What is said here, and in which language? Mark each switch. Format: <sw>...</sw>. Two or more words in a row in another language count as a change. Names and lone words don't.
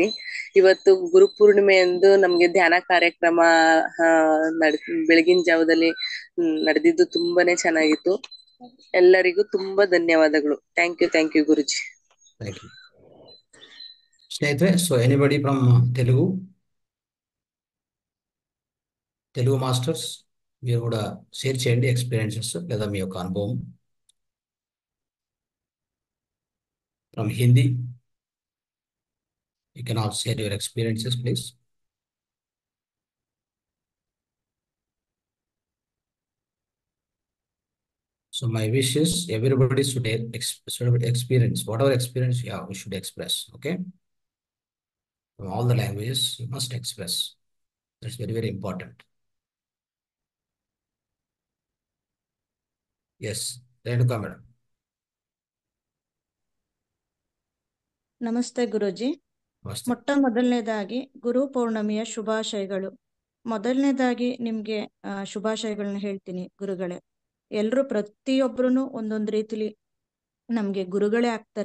<kn>ಇವತ್ತು ಗುರು ಪೂರ್ಣಿಮೆ ಎಂದು ನಮ್ಗೆ ಧ್ಯಾನ ಕಾರ್ಯಕ್ರಮ ಬೆಳಗಿನ ಜಾವದಲ್ಲಿ ನಡೆದಿದ್ದು ತುಂಬಾನೇ ಚೆನ್ನಾಗಿತ್ತು. ಎಲ್ಲರಿಗೂ ತುಂಬಾ ಧನ್ಯವಾದಗಳು.</kn> <en>thank you</en> <kn>ಗುರುಜಿ.</kn> <en>thank you</en> <te>ಸ್ನೇಹಿತರೆ.</te> <en>so anybody from</en> <te>తెలుగు మాస్టర్స్ మీరు కూడా షేర్ చేయండి ఎక్స్పీరియన్సెస్ లేదా మీ యొక్క అనుభవం.</te> <en>from Hindi you can also share your experiences, please. So my wish is everybody should experience whatever experience you have, we should express. Okay, from all the languages you must express. That's very, very important. Yes, Renuka madam.</en> <kn>ನಮಸ್ತೆ ಗುರುಜಿ. ಮೊಟ್ಟ ಮೊದಲನೇದಾಗಿ ಗುರು ಪೌರ್ಣಮಿಯ ಶುಭಾಶಯಗಳು. ಮೊದಲನೇದಾಗಿ ನಿಮ್ಗೆ ಶುಭಾಶಯಗಳನ್ನ ಹೇಳ್ತೀನಿ ಗುರುಗಳೇ. ಎಲ್ರು ಪ್ರತಿಯೊಬ್ರು ಒಂದೊಂದು ರೀತಿಲಿ ನಮ್ಗೆ ಗುರುಗಳೇ ಆಗ್ತಾರೆ.</kn>